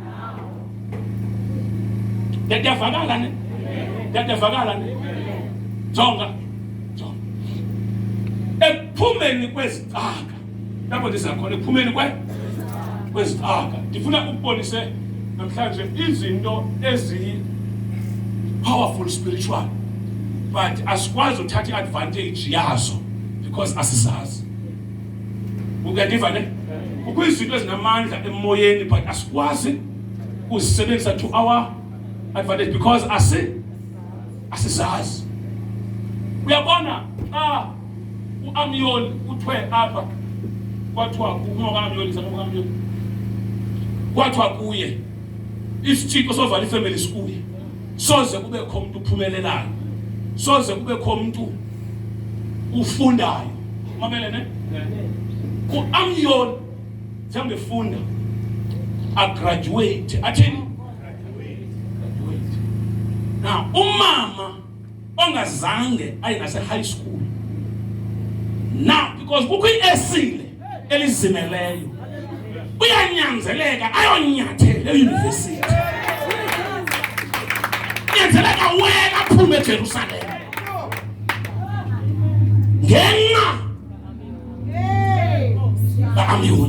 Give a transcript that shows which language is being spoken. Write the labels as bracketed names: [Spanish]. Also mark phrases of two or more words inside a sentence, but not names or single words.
[Xhosa] Ngiyavakala ne? Ngiyavakala ne? Jonga. Ekuphumeni kwezicaka lapho ndisakhona ekuphumeni kwezicaka ndifuna ukubonise namhlanje izinto [English] powerful spiritual, [Xhosa] but asikwazi uthatha advantage yazo because asizazi. Uyandiva ne? Kukho izinto ezinamandla emoyeni but asikwazi uzisebenzisa [English] to our advantage [Xhosa] because asizazi. Uyabona uAmyoli uthwe apha kwathiwa uMamyoli saMamyoli kwathiwa kuye isithixo sovala ifamily sikuye, soze kubekho umuntu uphumelelayo, soze kubekho umuntu ufundayo. Mamele ne? uAmyoli njengoba efunda agraduate athini now umama ongazange ayinase [English] high school now because [Xhosa] kukho iesile elizimeleyo uyanyanzeleka ayonyathela euniversity, nyanzeleka wena aphume eJerusalem ngenxa kaAmyoli.